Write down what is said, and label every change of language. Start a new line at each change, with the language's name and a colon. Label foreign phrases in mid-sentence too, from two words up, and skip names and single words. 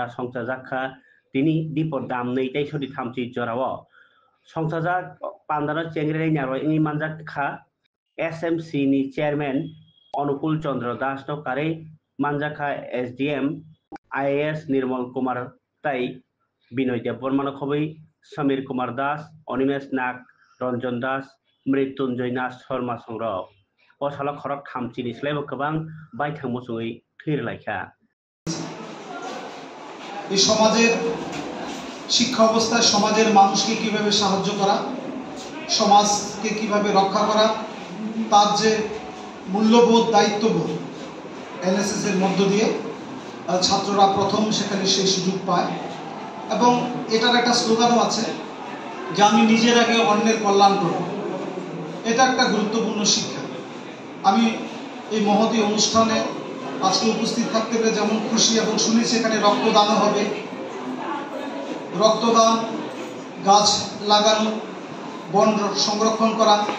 Kok Borok: songchajak tini dipot dam nei tai sodi thamchi jorao songchajak pandara chengre nyaro ini manjak kha SMC ni chairman Anupul Chandra Das no kare manjaka SDM IAS Nirmal Kumar tai Binoy Dev Burman khobai Samir Kumar Das Animesh Nag Ranjan Das Mrityunjay Nas Sharma Songrok o sala khorok thamchini slaibo gobang baithang musungui thirlaikha
Bangla: এই সমাজের শিক্ষা অবস্থায় সমাজের মানুষকে কিভাবে সাহায্য করা সমাজকে কিভাবে রক্ষা করা তার যে মূল্যবোধ দায়িত্ববোধ এনএসএস এর মধ্য দিয়ে ছাত্ররা প্রথম সেখানে সেই সুযোগ পায় এবং এটার একটা স্লোগানও আছে যে আমি নিজের আগে অন্যের কল্যাণ করব এটা একটা গুরুত্বপূর্ণ শিক্ষা আমি এই মহতী অনুষ্ঠানে আজকে উপস্থিত থাকতে পেরে যেমন খুশি এবং শুনেছি এখানে রক্তদানও হবে রক্তদান গাছ লাগানো বন সংরক্ষণ করা